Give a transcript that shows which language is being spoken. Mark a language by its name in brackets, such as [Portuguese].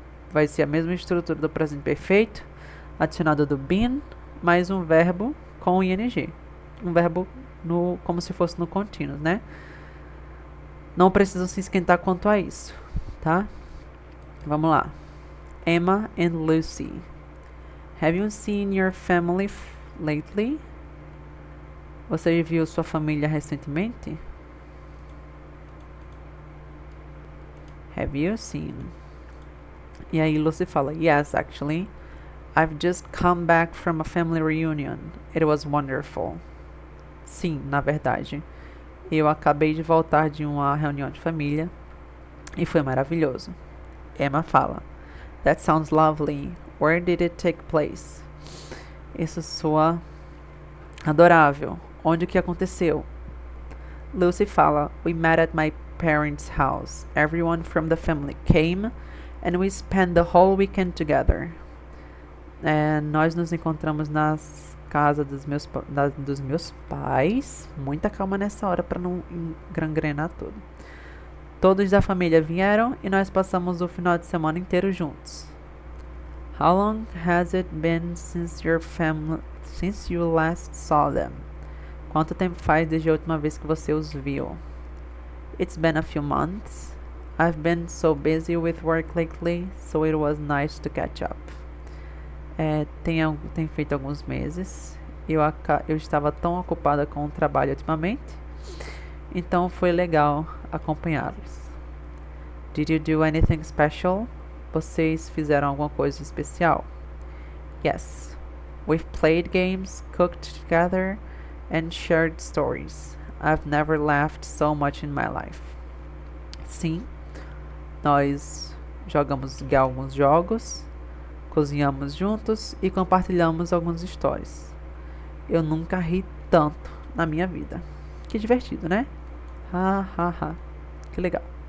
[Portuguese] Vai ser a mesma estrutura do presente perfeito, adicionado do been, mais um verbo com ing. Um verbo como se fosse no contínuo, né? Não precisam se esquentar quanto a isso, tá? Vamos lá. Emma and Lucy. [English] Have you seen your family lately? [Portuguese] Você viu sua família recentemente? [English] Have you seen? [Portuguese] E aí Lucy fala, [English] yes, actually. I've just come back from a family reunion. It was wonderful. [Portuguese] Sim, na verdade. Eu acabei de voltar de uma reunião de família e foi maravilhoso. [English] Emma fala, that sounds lovely. Where did it take place? [Portuguese] Isso soa adorável. Onde que aconteceu? [English] Lucy fala, we met at my parents' house. Everyone from the family came and we spent the whole weekend together. [Portuguese] Nós nos encontramos nas casas dos meus pais. Muita calma nessa hora para não gangrenar tudo. Todos da família vieram e nós passamos o final de semana inteiro juntos. [English] How long has it been since you last saw them? [Portuguese] Quanto tempo faz desde a última vez que você os viu? [English] It's been a few months. I've been so busy with work lately, so it was nice to catch up. [Portuguese] Tem feito alguns meses. Eu estava tão ocupada com o trabalho ultimamente, então foi legal acompanhá-los. [English] Did you do anything special? [Portuguese] Vocês fizeram alguma coisa especial? [English] Yes. We've played games, cooked together, and shared stories. I've never laughed so much in my life. [Portuguese] Sim, nós jogamos alguns jogos, cozinhamos juntos e compartilhamos algumas histórias. Eu nunca ri tanto na minha vida. Que divertido, né? Ha, ha, ha. Que legal.